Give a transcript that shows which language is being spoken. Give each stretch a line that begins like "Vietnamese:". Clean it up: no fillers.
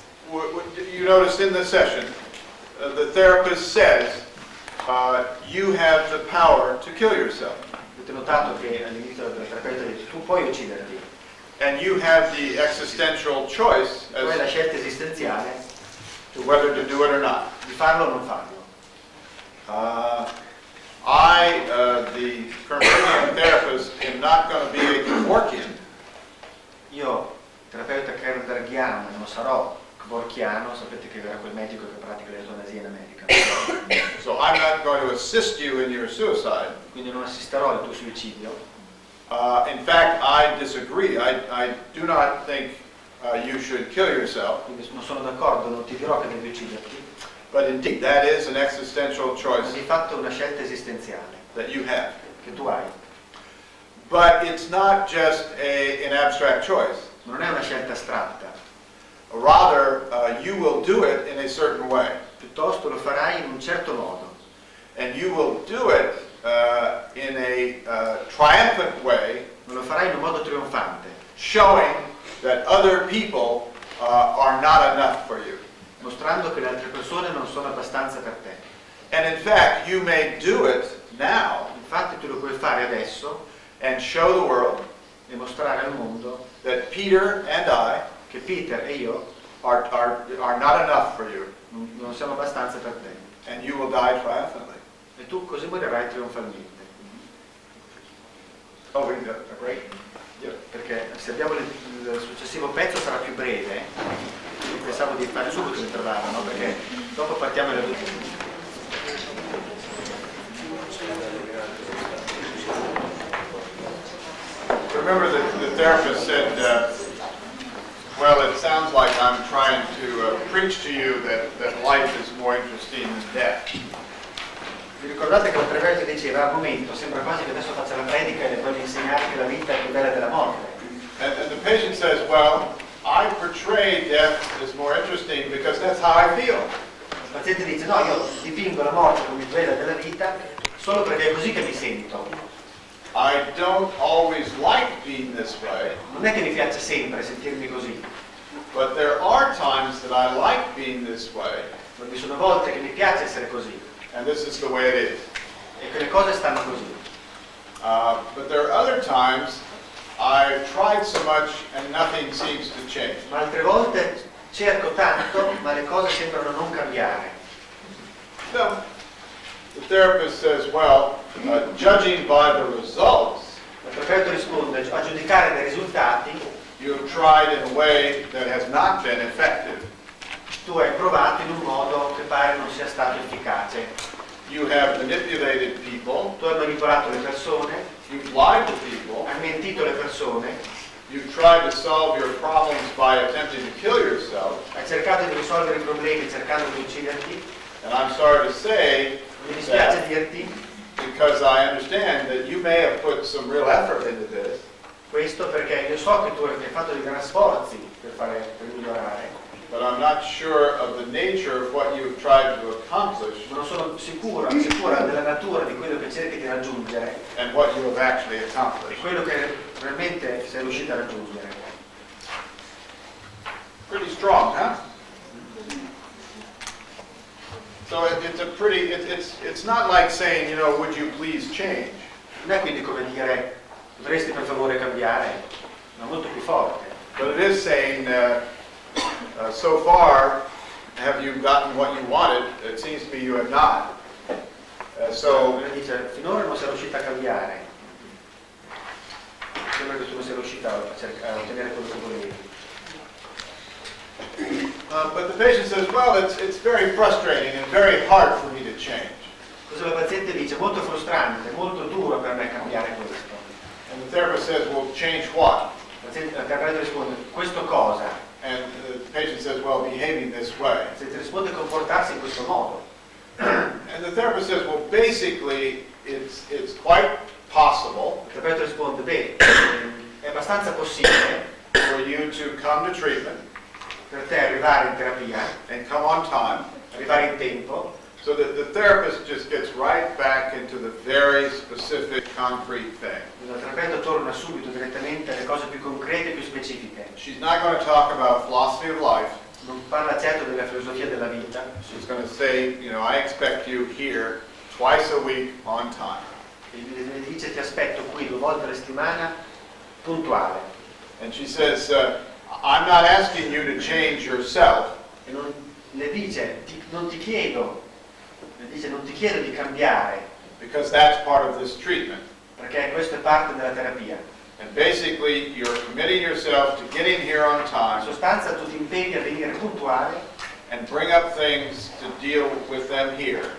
English: You noticed in the session, the therapist says, you have the power to kill yourself.
Italian: Avete notato che all'inizio del terapeuta dice tu puoi ucciderti,
English: And you have the existential choice
Italian: tu hai la
English: as
Italian: scelta esistenziale
English: to whether to do it or not.
Italian: di farlo o non farlo.
English: The Kernbergian therapist, am not going to be a Clarkin.
Italian: Io, terapeuta Kernbergiano, non sarò Kvorkiano, sapete che era quel medico che pratica l'eutanasia in America.
English: So I'm not going to assist you in your suicide.
Italian: Quindi non assisterò al tuo suicidio.
English: In fact, I disagree. I do not think you should kill yourself.
Italian: Quindi non sono d'accordo, non ti dirò che devi ucciderti,
English: But indeed, that is an existential
Italian: ma
English: choice
Italian: di fatto è una scelta esistenziale
English: that you have.
Italian: che tu hai.
English: But it's not just an abstract choice.
Italian: Non è una scelta astratta,
English: Rather, you will do it in a certain way.
Italian: piuttosto lo farai in un certo modo.
English: And you will do it in a triumphant way,
Italian: Ma lo farai in un modo trionfante,
English: showing that other people are not enough for you.
Italian: mostrando che le altre persone non sono abbastanza per te.
English: And in fact, you may do it now
Italian: Infatti tu lo puoi fare adesso
English: and show the world
Italian: e mostrare al mondo
English: that Peter and I
Italian: che Peter e io
English: are not enough for you.
Italian: non siamo abbastanza per te.
English: And you will die triumphantly.
Italian: E tu così morirai trionfalmente.
English: Oh, we can do it. Great. Yep.
Italian: Perché se abbiamo il successivo pezzo sarà più breve, quindi pensavo di fare subito l'intervallo, no? Perché dopo partiamo alle 2.
English: Remember the therapist said, well, it sounds like I'm trying to preach to you that life is more interesting than death.
Italian: Vi ricordate che il terapeuta diceva, al momento, sembra quasi che adesso faccia la predica e le voglio insegnare che la vita è più bella della morte.
English: And the patient says, well, I portray death as more interesting because that's how I feel.
Italian: Il paziente dice, no, io dipingo la morte come più bella della vita solo perché è così che mi sento.
English: I don't always like being this way,
Italian: Non è che mi piace sempre sentirmi così,
English: but there are times that I like being this way,
Italian: ma vi sono volte che mi piace essere così
English: and this is the way it is.
Italian: e che le cose stanno così.
English: But there are other times I've tried so much and nothing seems to change.
Italian: Ma altre volte cerco tanto, ma le cose sembrano non cambiare.
English: So the therapist says, well, judging by the results,
Italian: Il terapeuta risponde, a giudicare dai risultati,
English: you have tried in a way that has not been effective.
Italian: tu hai provato in un modo che pare non sia stato efficace.
English: You have manipulated people,
Italian: Tu hai manipolato le persone,
English: you've lied to people,
Italian: hai mentito le persone,
English: you've tried to solve your problems by attempting to kill yourself,
Italian: hai cercato di risolvere i problemi cercando di ucciderti.
English: and I'm sorry to say
Italian: Mi dispiace
English: that
Italian: dirti
English: because I understand that you may have put some real effort into this,
Italian: questo perché io so che tu hai fatto dei grandi sforzi per migliorare,
English: but I'm not sure of the nature of what you've tried to accomplish
Italian: ma non sono sicura della natura di quello che cerchi di raggiungere
English: and what you have actually
Italian: e
English: accomplished.
Italian: quello che realmente sei riuscito a raggiungere.
English: Pretty strong, huh? So it's a pretty, it's not like saying, you know, would you please change? Non è quindi come dire dovresti per favore cambiare, ma molto più forte. But it is saying, so far, have you gotten what you wanted? It seems to me you have not. So
Italian: Lui dice finora non sei riuscita a cambiare, sembra che tu non sei riuscita a ottenere quello che volevi.
English: but the patient says, well, it's very frustrating and very hard for me to change.
Italian: Cosa la paziente dice? Molto frustrante, molto duro per me cambiare questo.
English: And the therapist says, well, change what?
Italian: Il terapeuta risponde, questo cosa?
English: And the patient says, well, behaving this way.
Italian: Se ti risponde comportarsi in questo modo.
English: And the therapist says, well, basically, it's quite possible
Italian: Il terapeuta risponde, beh, è abbastanza possibile
English: for you to come to treatment
Italian: per te arrivare in terapia,
English: and come on time,
Italian: arrivare in tempo,
English: so that the therapist just gets right back into the very specific, concrete thing.
Italian: il terapeuta torna subito direttamente alle cose più concrete e più specifiche.
English: She's not going to talk about philosophy of life.
Italian: Non parla certo della filosofia della vita,
English: She's going to say, you know, I expect you here twice a week on time.
Italian: le dice ti aspetto qui 2 volte alla settimana, puntuale.
English: And she says, I'm not asking you to change yourself.
Italian: E le dice non ti chiedo di cambiare,
English: Because that's part of this treatment.
Italian: perché questo è parte della terapia.
English: And basically, you're committing yourself to getting here on
Italian: In
English: time
Italian: sostanza tu ti impegni a venire puntuale,
English: and bring up things to deal with them here.